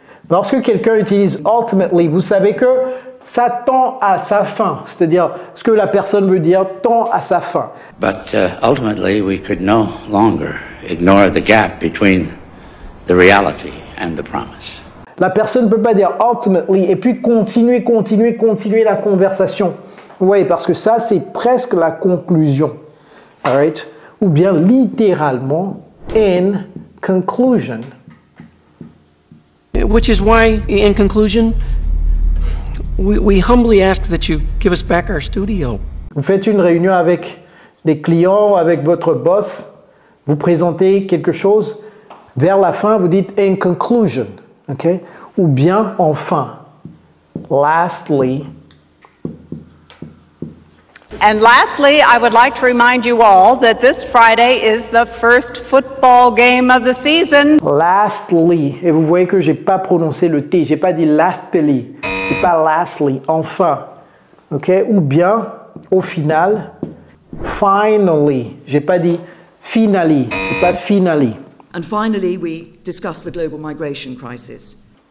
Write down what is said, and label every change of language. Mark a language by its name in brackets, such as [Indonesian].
[French] Lorsque quelqu'un utilise ultimately, vous savez que ça tend à sa fin. C'est-à-dire, ce que la personne veut dire tend à sa fin. [English] But ultimately, we could no longer ignore the gap between the reality and the promise. [French] La personne ne peut pas dire ultimately et puis continuer la conversation. Vous voyez, parce que ça, c'est presque la conclusion. [English] All right? [French] Ou bien littéralement, [English] in conclusion. Which is why, in conclusion, we humbly ask that you give us back our studio. [French] Vous faites une réunion avec des clients, avec votre boss, vous présentez quelque chose, vers la fin, vous dites [English] in conclusion, [French] ok? Ou bien enfin. Lastly. [English] And lastly, I would like to remind you all that this Friday is the first football game of the season. Lastly. [French] Et vous voyez que j'ai pas prononcé le T, j'ai pas dit lastly, c'est pas lastly, enfin. Ok? Ou bien, au final, finally. J'ai pas dit finally, c'est pas finally. [English] And finally, we discuss the global migration crisis.